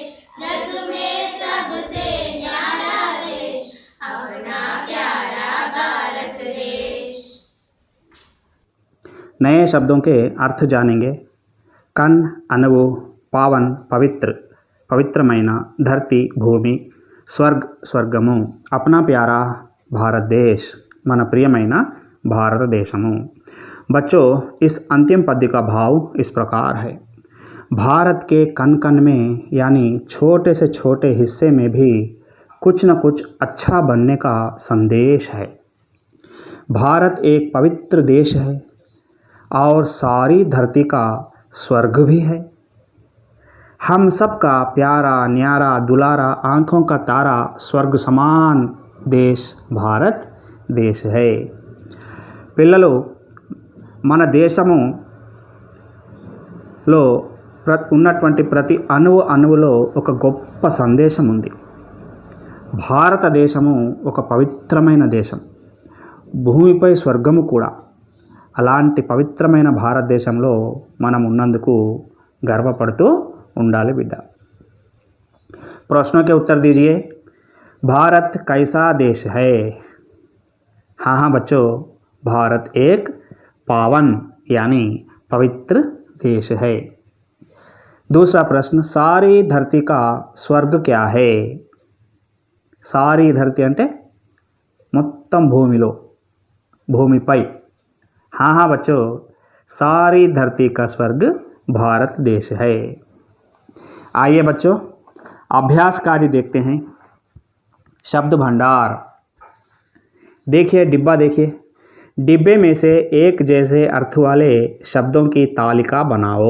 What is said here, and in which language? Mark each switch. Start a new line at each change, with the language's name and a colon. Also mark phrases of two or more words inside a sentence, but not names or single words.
Hindi: जग में सबसे न्यारा देश अपना प्यारा भारत देश। नए शब्दों के अर्थ जानेंगे। कन, अणुవు, पावन, పవిత్రమైన, धरती, भूमि, स्वर्ग, स्वर्गము, अपना प्यारा भारत देश,
Telugu: మన ప్రియమైన భారతదేశము.
Hindi: बच्चों, इस अंतिम पद्य का भाव इस प्रकार है। भारत के कण कण में यानी छोटे से छोटे हिस्से में भी कुछ न कुछ अच्छा बनने का संदेश है। भारत एक पवित्र देश है और सारी धरती का स्वर्ग भी है। हम सबका प्यारा, न्यारा, दुलारा, आँखों का तारा, स्वर्ग समान देश भारत देश है।
Telugu: పిల్లలు, మన దేశములో ఉన్నటువంటి ప్రతి అణువులో ఒక గొప్ప సందేశం ఉంది. భారతదేశము ఒక పవిత్రమైన దేశం, భూమిపై స్వర్గము కూడా. అలాంటి పవిత్రమైన భారతదేశంలో మనం ఉన్నందుకు గర్వపడుతూ ఉండాలి బిడ్డ.
Hindi: प्रश्नों के उत्तर दीजिए। भारत कैसा देश है? हाँ बच्चों, भारत एक पावन यानी पवित्र देश है। दूसरा प्रश्न, सारी धरती का स्वर्ग क्या है? सारी धरती
Telugu: అంటే మొత్తం భూమిపై.
Hindi: हाँ बच्चों, सारी धरती का स्वर्ग भारत देश है। आइए बच्चों अभ्यास कार्य देखते हैं। शब्द भंडार। देखिए डिब्बा, देखिए डिब्बे में से एक जैसे अर्थ वाले शब्दों की तालिका बनाओ।